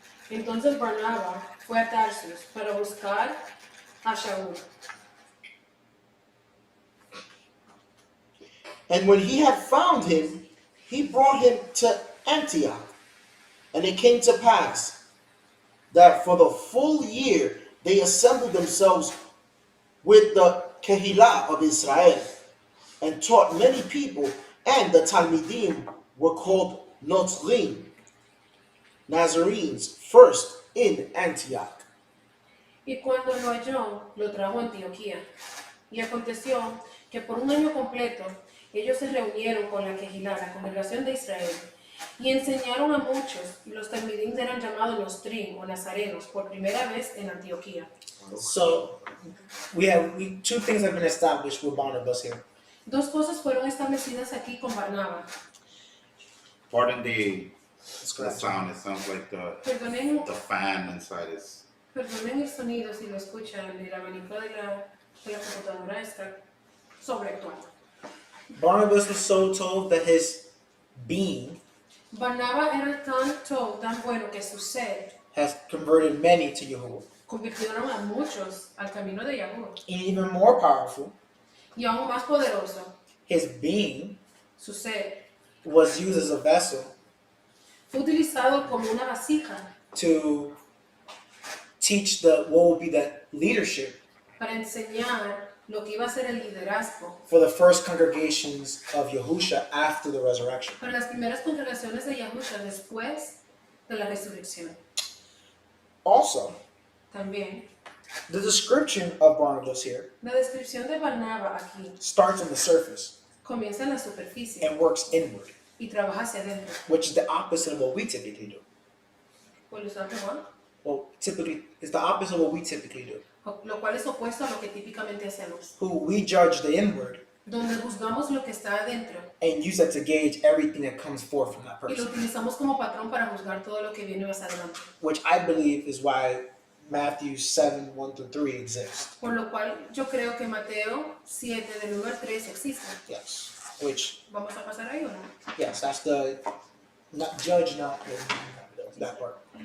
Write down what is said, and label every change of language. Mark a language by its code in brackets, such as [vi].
[es] Entonces Barnabas fue a Tarsus para buscar a Shavuah. [en] And when he had found him, he brought him to Antioch. And it came to pass that for the full year they assembled themselves with the Kehillah of Israel and taught many people, and the Talmidim were called Notrim, Nazarenes, first in Antioch. [es] Y cuando lo halló, lo trajo a Antioquía. Y aconteció que por un año completo ellos se reunieron con la Kehilá, la congregación de Israel, y enseñaron a muchos, y los talmidim eran llamados los trim o nazarenos por primera vez en Antioquía. [en] So two things have been established with Barnabas here. [es] Dos cosas fueron establecidas aquí con Barnabas. [en] Pardon the Scratch. sound. It sounds like [es] Perdonen, [en] the fan inside is. [es] perdonen el sonido si lo escuchan, el abanico de la computadora está sobreactuando. [en] Barnabas was so told that his being [es] Barnabas era tan bueno que su ser [en] has converted many to Yahuwah. [es] convirtieron a muchos al camino de Yahuwah. [en] And even more powerful, [es] Y aún más poderoso, [en] his being [es] su ser [en] was used as a vessel [es] fue utilizado como una vasija [en] to teach what would be the leadership [es] para enseñar lo que iba a ser el liderazgo [en] for the first congregations of Yahusha after the resurrection. [es] para las primeras congregaciones de Yahushua después de la resurrección. [en] Also, [es] También, [en] The description of Barnabas here [es] la descripción de Barnabas aquí [en] starts on the surface [es] comienza en la superficie [en] and works inward, [es] y trabaja hacia adentro. [en] which is the opposite of what we typically do. [es] Por lo tanto, ¿no? [en] Well, typically, it's the opposite of what we typically do. [es] Lo cual es opuesto a lo que típicamente hacemos, [en] We judge the inward [es] donde juzgamos lo que está adentro [en] and use that to gauge everything that comes forth from that [es] y lo [en] person, [es] utilizamos como patrón para juzgar todo lo que viene más adelante. [en] which I believe is why Matthew 7, 1 through 3 exists. [es] Por lo cual yo creo que Mateo 7 del 1 al 3 existe. [en] Yes. Which, [es] ¿Vamos a pasar ahí o no? [en] yes, that's the, not judge, not, that part.